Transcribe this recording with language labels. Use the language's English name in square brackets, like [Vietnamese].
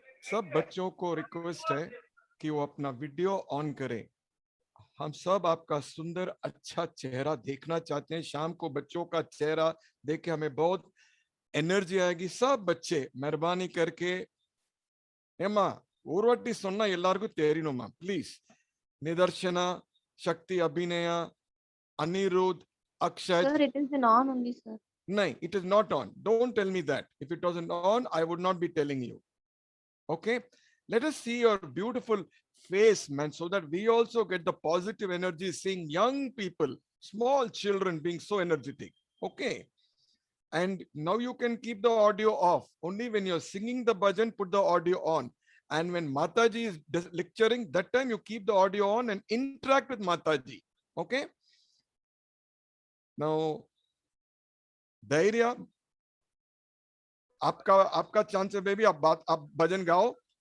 [Hindi] सब बच्चों को रिक्वेस्ट है कि वो अपना वीडियो ऑन करें। हम सब आपका सुंदर अच्छा चेहरा देखना चाहते हैं। शाम को बच्चों का चेहरा देख के हमें बहुत एनर्जी आएगी। सब बच्चे मेहरबानी करके [Tamil] ஏமா ஒரு வாட்டி சொன்னா எல்லாருக்கும் தெரியணுமா please. Nitharshana, Sakthi, Abhinaya, Anirudh, Akshay. [English] Sir, it is an on only, sir. No, it is not on. Don't tell me that. If it wasn't on, I would not be telling you. Okay, let us see your beautiful face, man, so that we also get the positive energy seeing young people, small children being so energetic. Okay, and now you can keep the audio off. Only when you're singing the bhajan, put the audio on. And when Mataji is lecturing, that time you keep the audio on and interact with Mataji. Okay, now [Hindi] धैर्य, आपका chance है baby, आप भजन गाओ।